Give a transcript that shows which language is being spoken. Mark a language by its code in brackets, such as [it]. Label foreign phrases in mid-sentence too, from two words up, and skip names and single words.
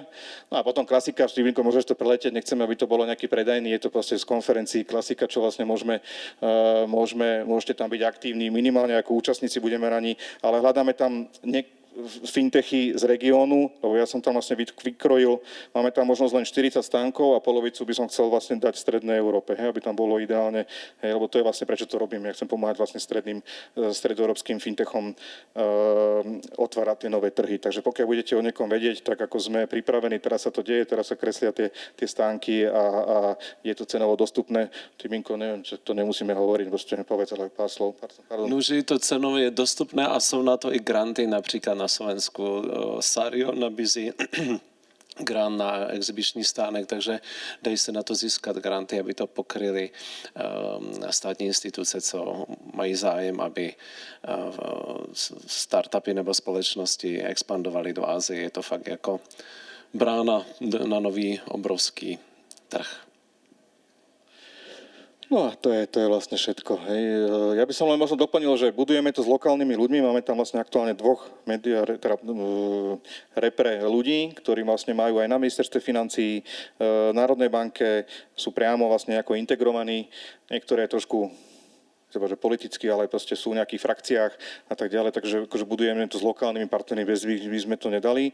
[sk] No a potom klasika, Štývinko, môžeš to preletieť, nechceme, aby to bolo nejaký predajný, je to proste z konferencií klasika, čo vlastne môžete tam byť aktívni, minimálne ako účastníci budeme rani, ale hľadáme tam fintechy z regiónu, lebo ja som tam vlastne vykrojil, máme tam možnosť len 40 stánkov a polovicu by som chcel vlastne dať v strednej Európe, aby tam bolo ideálne, lebo to je vlastne prečo to robím, ja chcem pomáhať vlastne stredoeurópskym fintechom otvárať tie nové trhy. Takže pokiaľ budete o niekom vedieť, tak ako sme pripravení, teraz sa to deje, teraz sa kreslia tie stánky a je to cenovo dostupné. Tyminko, neviem, čo to nemusíme hovoriť, proste povedz, ale pár slov. Pardon. [cs] No, že to cenově je dostupné a jsou na to i granty, například na Slovensku Sario nabízí grant na exibiční stánek, takže dají se na to získat granty, aby to pokryly státní instituce, co mají zájem, aby startupy nebo společnosti expandovaly do Asie. Je to fakt jako brána na nový obrovský trh. [sk] No a to je vlastne všetko. Hej. Ja by som len možno doplnil, že budujeme to s lokálnymi ľuďmi, máme tam vlastne aktuálne dvoch repre ľudí, ktorí vlastne majú aj na ministerstve financií, Národnej banke, sú priamo vlastne ako integrovaní, niektoré trošku že politicky, ale proste sú v nejakých frakciách a tak ďalej, takže akože budujeme to s lokálnymi partnermi, bez by sme to nedali.